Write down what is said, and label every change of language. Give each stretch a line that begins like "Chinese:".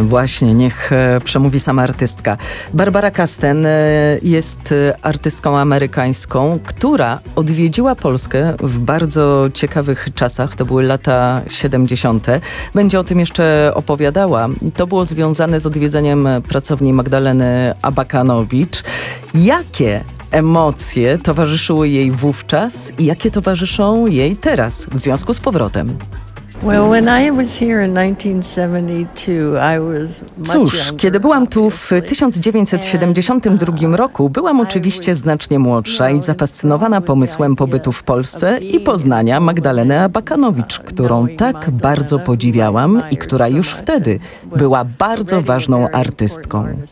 Polish: Właśnie, niech przemówi sama artystka. Barbara Kasten jest artystką amerykańską, która odwiedziła Polskę w bardzo ciekawych czasach, to były lata 70. Będzie o tym jeszcze opowiadała. To było związane z odwiedzeniem pracowni Magdaleny Abakanowicz. Jakie emocje towarzyszyły jej wówczas i jakie towarzyszą jej teraz w związku z powrotem?
English: Well, when I was here in 1972, I was much younger.
Polish: Cóż, kiedy byłam tu w 1972 roku, byłam oczywiście znacznie młodsza i zafascynowana pomysłem pobytu w Polsce i poznania Magdaleny Abakanowicz, którą tak bardzo podziwiałam i która już wtedy była bardzo ważną artystką.